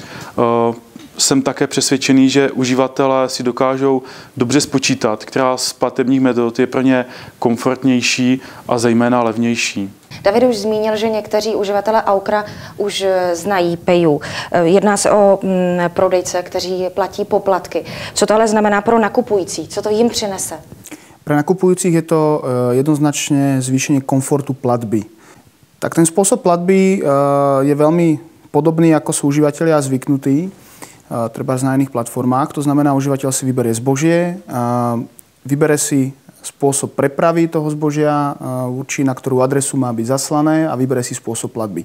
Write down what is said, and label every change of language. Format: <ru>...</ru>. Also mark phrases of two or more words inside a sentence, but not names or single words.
<cs>Jsem také přesvědčený, že uživatelé si dokážou dobře spočítat, která z platebních metod je pro ně komfortnější a zejména levnější. David už zmínil, že někteří uživatelé Aukra už znají PayU. Jedná se o prodejce, kteří platí poplatky. Co to ale znamená pro nakupující? Co to jim přinese?</cs> <sk>Pre nakupujúcich je to jednoznačne zvýšenie komfortu platby. Tak ten spôsob platby je veľmi podobný, ako sú užívateľia zvyknutí, treba na iných platformách. To znamená, užívateľ si vyberie zbožie, vybere si spôsob prepravy toho zbožia, určí, na ktorú adresu má byť zaslané a vybere si spôsob platby.</sk>